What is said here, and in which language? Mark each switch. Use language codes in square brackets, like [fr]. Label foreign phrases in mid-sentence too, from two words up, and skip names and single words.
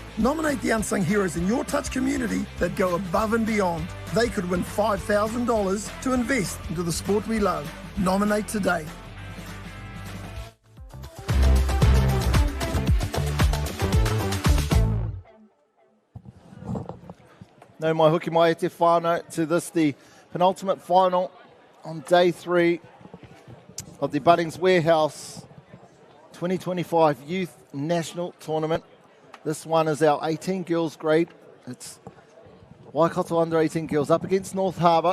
[en] Nominate the unsung heroes in your touch community that go above and beyond. They could win $5,000 to invest into the sport we love. Nominate today. [mi] No mai hoki mai e te whānau [en] to this, the penultimate final on day 3 of the Bunnings Warehouse 2025 Youth National Tournament. This one is our 18 girls grade. It's Waikato under 18 girls up against North Harbour.